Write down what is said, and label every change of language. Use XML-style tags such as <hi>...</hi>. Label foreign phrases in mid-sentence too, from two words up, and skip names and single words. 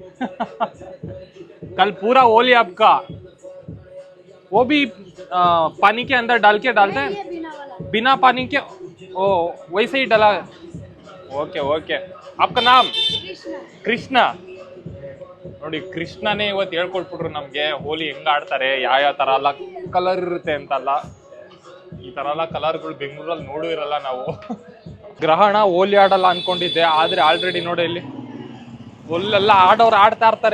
<hi>कल पूरा होली आपका वो भी पानी के अंदर डालते हैं. बिना पानी के ओ वैसे ही डाला. ओके. आपका नाम?</hi> <kn>ಕೃಷ್ಣ. ನೋಡಿ, ಕೃಷ್ಣನೇ ಇವತ್ತು ಹೇಳ್ಕೊಟ್ಬಿಟ್ರು ನಮಗೆ ಹೋಲಿ ಹೆಂಗೆ ಆಡ್ತಾರೆ, ಯಾವ ಥರ ಎಲ್ಲ ಕಲರ್ ಇರುತ್ತೆ ಅಂತಲ್ಲ. ಈ ಥರ ಎಲ್ಲ ಕಲರ್ಗಳು ಬೆಂಗಳೂರಲ್ಲಿ ನೋಡೂ ಇರಲ್ಲ ನಾವು. ಗ್ರಹಣ ಹೋಲಿ ಆಡಲ್ಲ ಅನ್ಕೊಂಡಿದ್ದೆ, ಆದರೆ ಆಲ್ರೆಡಿ ನೋಡಿ ಇಲ್ಲಿ ಒಲ್ಲೆಲ್ಲ ಆಡೋರು ಆಡ್ತಾ ಇರ್ತಾರೆ.</kn>